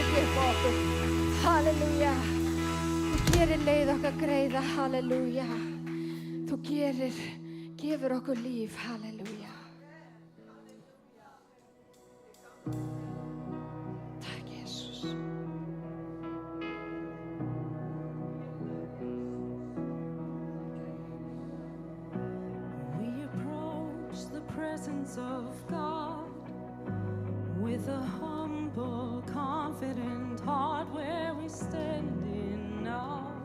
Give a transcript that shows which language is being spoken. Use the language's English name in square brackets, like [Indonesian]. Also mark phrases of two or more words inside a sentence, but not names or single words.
[Icelandic] hjálpa okkur. Halleluja. Þú gerir leið okkar greiða. Halleluja. Þú gefur okkur líf. Halleluja. Takk, Jesus. [English] We approach the presence of God with a humble, confident heart where we stand in awe.